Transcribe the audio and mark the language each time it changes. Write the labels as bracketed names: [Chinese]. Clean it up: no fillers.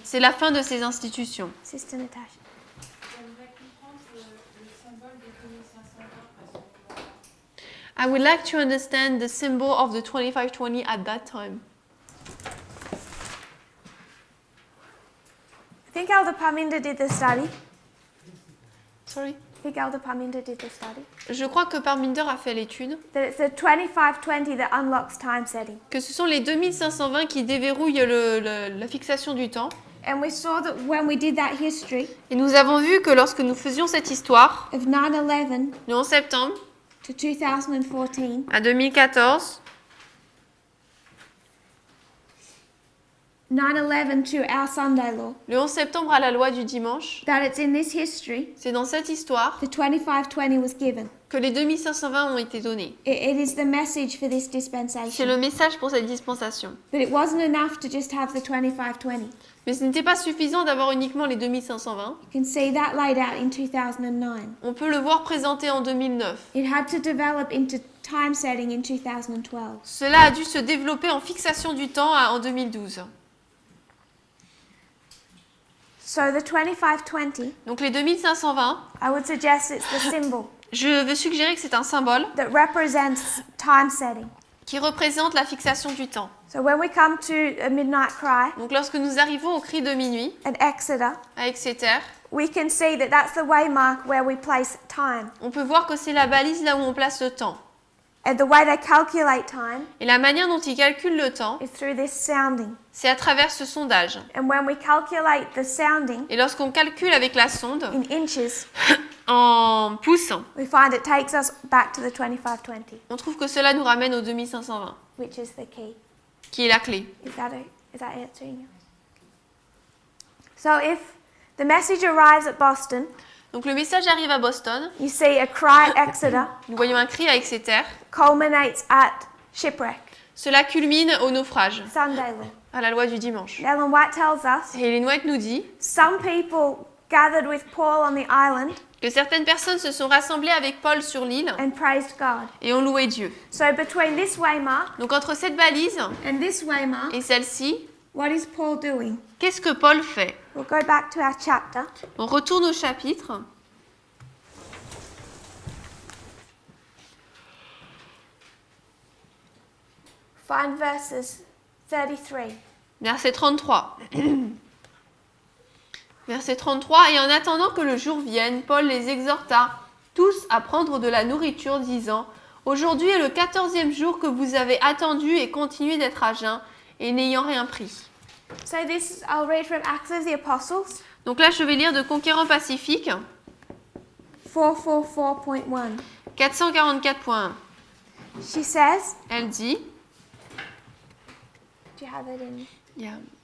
[French] C'est la fin de ces institutions. [English] Sister Natasha. [French] J'aimerais comprendre le symbole des 2520 à ce moment-là. [English] I would like to understand the symbol of the 2520 at that time. I think Elder Parminder did the study. Sorry. I think Elder Parminder did the study. [French] Je crois que Parminder a fait l'étude, [English] That it's the 2520 that unlocks time setting. [French] que ce sont les 2520 qui déverrouillent la fixation du temps. [English] And we saw that when we did that history [French] Et nous avons vu que lorsque nous faisions cette histoire, [English] of 9/11 [French] le 11 septembre [English] to 2014, [French] à 2014, [English] 9/11 to our Sunday law, [French] le 11 septembre à la loi du dimanche, [English] that it's in this history [French] c'est dans cette histoire [English] the 2520 was given. [French] que les 2520 ont été donnés. [English] It is the message for this [French] C'est [English] dispensation. [French] le message pour cette dispensation. [English] But it wasn't enough to just have the 2520. [French] Mais ce n'était pas suffisant d'avoir uniquement les 2520. [English] You can see that laid out in 2009. [French] On peut le voir présenté en 2009. [English] It had to develop into time setting in 2012. [French] Cela a dû se développer en fixation du temps en 2012. [English] So the 2520, [French] Donc les 2520, [English] I would suggest it's the symbol [French] je veux suggérer que c'est un symbole [English] that represents time setting. [French] qui représente la fixation du temps. [English] So when we come to a midnight cry [French] Donc lorsque nous arrivons au cri de minuit [English] at Exeter, [French] à Exeter, [English] we can see that that's the waymark where we place time. [French] on peut voir que c'est la balise là où on place le temps. [English] And the way they calculate time [French] Et la manière dont ils calculent le temps, [English] is through this sounding. [French] c'est à travers ce sondage. [English] And when we calculate the sounding [French] Et lorsqu'on calcule avec la sonde [English] in inches, [French] en pouces, [English] we find it takes us back to the 2520, [French] on trouve que cela nous ramène au 2520, [English] which is the key. [French] qui est la clé. [English] Is that answering you? So if the message arrives at Boston, [French] Donc le message arrive à Boston, [English] you see a cry at Exeter [French] nous voyons un cri à Exeter, [English] culminates at shipwreck, [French] cela culmine au naufrage, [English] Sunday law. [French] à la loi du dimanche. [English] Ellen White tells us [French] Et Ellen White nous dit, [English] some people gathered with Paul on the island [French] que certaines personnes se sont rassemblées avec Paul sur l'île [English] and praised God. [French] et ont loué Dieu. [English] So between this waymark [French] Donc entre cette balise [English] and this waymark, [French] et celle-ci, [English] what is Paul doing? [French] qu'est-ce que Paul fait? [English] We'll go back to our chapter. [French] On retourne au chapitre. [English] Find verses 33. [French] Verset 33. Verset 33. Et en attendant que le jour vienne, Paul les exhorta tous à prendre de la nourriture, disant: Aujourd'hui est le 14e jour que vous avez attendu et continué d'être à jeun, et n'ayant rien pris. [English] So this, I'll read from Acts of the Apostles, [French] Donc là, je vais lire de Conquérant Pacifique, [English] 444.1. [French] 444.1. [English] She says, [French] Elle dit, [English] do you have it in? yeah.